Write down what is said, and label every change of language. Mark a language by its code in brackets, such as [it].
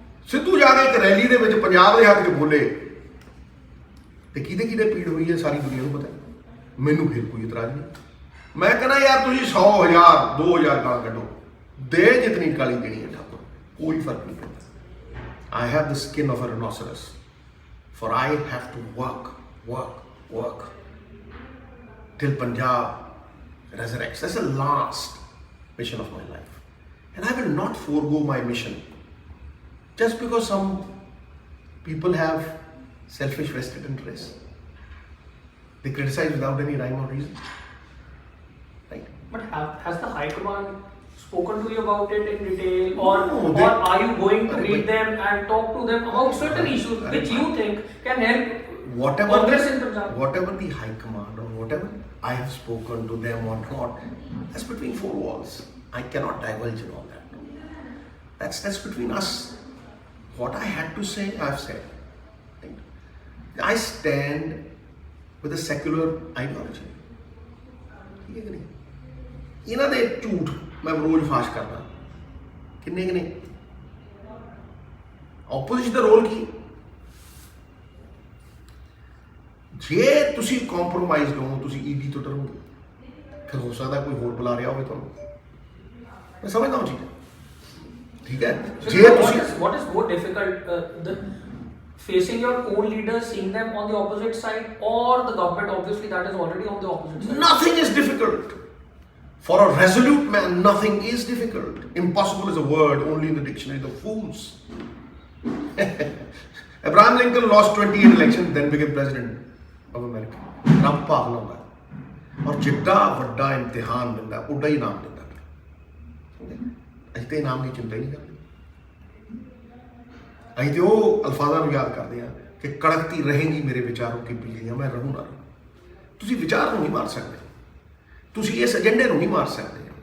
[pa] ਸਿੱਧੂ ਜਾ ਕੇ ਇੱਕ ਰੈਲੀ ਦੇ ਵਿੱਚ ਪੰਜਾਬ ਦੇ ਹੱਕ 'ਚ ਬੋਲੇ ਤੇ ਕਿਹਦੇ ਕਿਹਦੇ ਪੀੜ ਹੋਈ ਹੈ ਸਾਰੀ ਦੁਨੀਆ ਨੂੰ ਪਤਾ। ਮੈਨੂੰ ਫਿਰ ਕੋਈ ਇਤਰਾਜ਼ ਨਹੀਂ। ਮੈਂ ਕਹਿੰਦਾ ਯਾਰ ਤੁਸੀਂ 100,000 2,000 ਗਾਲਾਂ ਕੱਢੋ, ਦੇ ਜਿਤਨੀ ਗਾਲੀ ਦੇਣੀ ਹੈ ਠਾਕੁਰ, ਕੋਈ ਫਰਕ ਨਹੀਂ ਪੈਂਦਾ। [en] I have the skin of a rhinoceros, for I have to work till Punjab resurrects. That's the last mission of my life, and I will not forego my mission just because some people have selfish vested interests. They criticize without any rhyme or reason, right? But has the High Command spoken to you about it in detail, or No, or are you going to meet them and talk to them about certain issues which you think can help Congress in Punjab? Whatever the High Command or whatever I have spoken to them or not, that's between four walls. I cannot divulge in all that. That's between us. What I had to say, I've said. I stand with a secular ideology. [hi] ठीक है कि नहीं? [pa] ਇਹਨਾਂ ਦੇ ਝੂਠ ਮੈਂ ਰੋਜ਼ ਫਾਸ਼ ਕਰਦਾ ਕਿੰਨੇ ਕਿ ਨਹੀਂ ਆਪੋਜੀਸ਼ਨ ਦਾ ਰੋਲ ਕੀ ਜੇ ਤੁਸੀਂ ਕੰਪਰੋਮਾਈਜ਼ ਹੋ ਤੁਸੀਂ ਈਡੀ ਤੋਂ ਡਰੋਗੇ ਫਿਰ ਹੋ ਸਕਦਾ ਕੋਈ ਹੋਰ ਬੁਲਾ ਰਿਹਾ ਹੋਵੇ ਤੁਹਾਨੂੰ ਮੈਂ ਸਮਝਦਾ ਹਾਂ ਚੀਜ਼ ਠੀਕ ਹੈ ਜੇ ਤੁਸੀਂ [en] what is more difficult facing your own leaders, seeing them on the opposite side, or the government obviously that is already on the opposite side? Nothing is difficult. For a resolute man, nothing is difficult. Impossible is a word only in the dictionary of fools. Abraham Lincoln lost 28 elections, then became president of America. [pa] ਰੱਬ ਭਾਵਨਾ ਹੁੰਦਾ ਔਰ ਜਿੱਡਾ ਵੱਡਾ ਇਮਤਿਹਾਨ ਦਿੰਦਾ ਉੱਡਾ ਹੀ ਇਨਾਮ ਦਿੰਦਾ ਅਸੀਂ ਤੇ ਇਨਾਮ ਦੀ ਚਿੰਤਾ ਹੀ ਨਹੀਂ ਕਰਦੇ ਅਸੀਂ ਤੇ ਉਹ ਅਲਫਾਜ਼ਾਂ ਨੂੰ ਯਾਦ ਕਰਦੇ ਹਾਂ ਕਿ [hi] ਕੜਕਤੀ ਰਹੇਗੀ ਮੇਰੇ ਵਿਚਾਰੋਂ ਕੀ ਬਿਜਲੀਆਂ ਮੈਂ ਰਹੂੰ ਨਾ ਰਹੂੰ [pa] ਤੁਸੀਂ ਵਿਚਾਰ ਨੂੰ ਨਹੀਂ ਮਾਰ ਸਕਦੇ ਤੁਸੀਂ ਇਸ ਏਜੰਡੇ ਨੂੰ ਨਹੀਂ ਮਾਰ ਸਕਦੇ